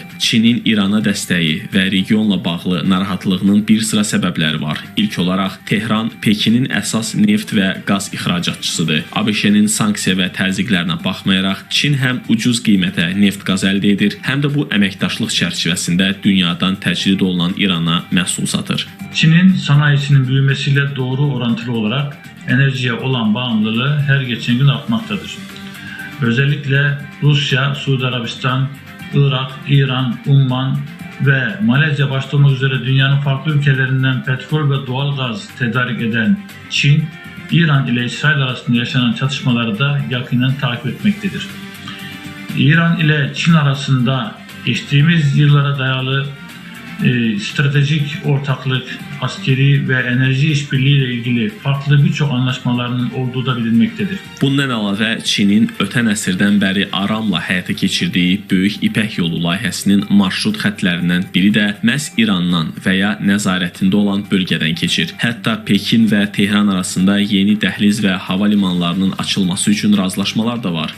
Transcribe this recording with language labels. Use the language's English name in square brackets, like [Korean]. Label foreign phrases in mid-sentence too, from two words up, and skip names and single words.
[Azerbaijani] Çinin İrana dəstəyi və regionla bağlı narahatlığının bir sıra səbəbləri var. İlk olaraq Tehran Pekinin əsas neft və qaz ixracatçısıdır. ABŞ-nin sanksiya və təzyiqlərinə baxmayaraq, Çin həm ucuz qiymətə neft-qaz əldə edir, həm də bu əməkdaşlıq çərçivəsində dünyadan təcrid olunan İrana məhsul satır. [Turkish] Çinin sanayisinin büyümesiyle doğru orantılı olarak enerjiye olan bağımlılığı her geçen gün artmaktadır. Özellikle Rusya, Suudi Arabistan, Irak, İran, Umman ve Malezya başta olmak üzere dünyanın farklı ülkelerinden petrol ve doğal gaz tedarik eden Çin, İran ile İsrail arasında yaşanan çatışmaları da yakinen takip etmektedir. İran ile Çin arasında geçtiğimiz yıllara dayalı stratejik ortaklık, askeri ve enerji işbirliği ile ilgili farklı birçok anlaşmalarının olduğu da bilinmektedir. [Azerbaijani] Bundan əlavə Çinin ötən əsrdən bəri aramla həyata keçirdiyi Böyük İpək Yolu layihəsinin marşrut xətlərindən biri də məhz İrandan və ya nəzarətində olan bölgədən keçir. Hətta Pekin və Tehran arasında yeni dəhliz və hava limanlarının açılması üçün razılaşmalar da var.